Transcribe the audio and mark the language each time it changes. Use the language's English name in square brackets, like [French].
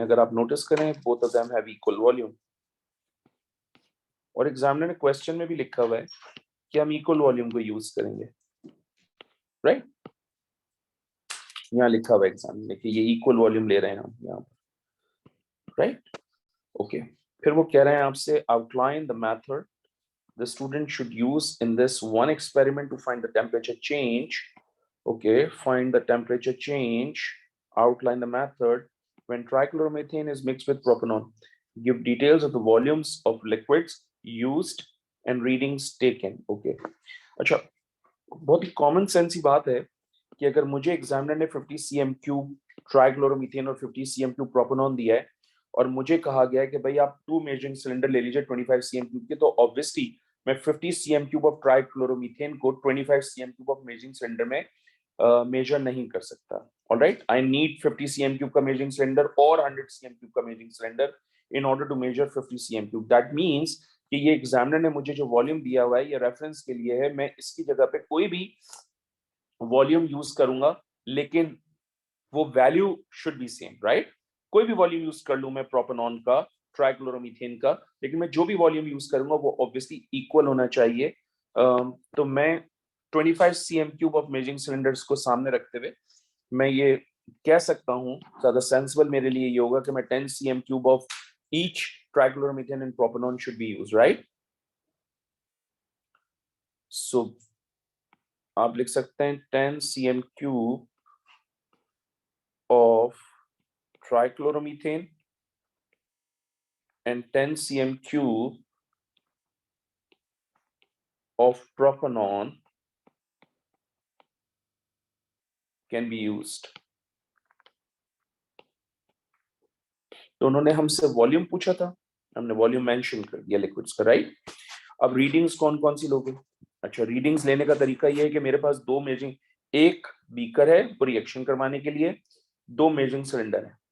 [Hindi] अगर आप नोटिस करें, [English] Both of them have equal volume. [Hindi] और एग्जामिनर ने क्वेश्चन में भी लिखा हुआ है कि हम इक्वल वॉल्यूम को यूज करेंगे, राइट? यहाँ लिखा हुआ है एग्जाम में कि ये इक्वल वॉल्यूम ले रहे हैं हम यहाँ पर, राइट? ओके, फिर वो कह रहे हैं आपसे [English] Outline the method the student should use in this one experiment to find the temperature change. Okay, find the temperature change, outline the method when trichloromethane is mixed with propanol. Give details of the volumes of liquids used and readings taken. [Hindi] Okay, अच्छा, बहुत ही common sense ही बात है कि अगर मुझे examiner ने 50 CM cube ट्राइक्लोरोमीथेन और 50 CM cube propanone दिया है और मुझे कहा गया है कि भाई आप टू मेजरिंग सिलेंडर ले लीजिए 25 सीएम क्यूब के, तो ऑब्वियसली मैं 50 सीएम क्यूब ऑफ ट्राइक्लोरोमीथेन को 25 CM cube of measuring cylinder में मेजर नहीं कर सकता। Alright, [English] I need [Hindi] 50 CM cube का मेजरिंग सिलेंडर और 100 सीएम क्यूब का measuring cylinder [English] in order to measure [Hindi] 50 CM cube. That means कि ये एग्जामिनर ने मुझे जो वॉल्यूम दिया हुआ है ये रेफरेंस के लिए है, मैं इसकी जगह पे कोई भी वॉल्यूम यूज करूंगा, लेकिन वो value [English] should be same, [Hindi] right? कोई भी वॉल्यूम यूज कर लूं मैं प्रोपेनॉन का, ट्राइक्लोरोमीथेन का, लेकिन मैं जो भी वॉल्यूम यूज करूंगा वो ऑब्वियसली इक्वल होना चाहिए। तो मैं 25 CM cube of measuring cylinders को सामने रखते हुए मैं ये कह सकता हूं, ज्यादा सेंसिबल मेरे लिए ये होगा कि मैं 10 CM cube of each ट्राइक्लोरोमीथेन and propanone should be use, right? सो आप लिख सकते हैं [English] 10 cm cube of trichloromethane and 10 cm cube of propanol can be used. [Hindi] तो उन्होंने हमसे वॉल्यूम पूछा था, हमने वॉल्यूम मेंशन कर दिया लिक्विड्स का, राइट? अब रीडिंग्स कौन कौन सी लोगे? अच्छा, रीडिंग्स लेने का तरीका ये है कि मेरे पास दो मेजरिंग, एक बीकर है वो रिएक्शन करवाने के लिए, दो मेजरिंग सिलेंडर है।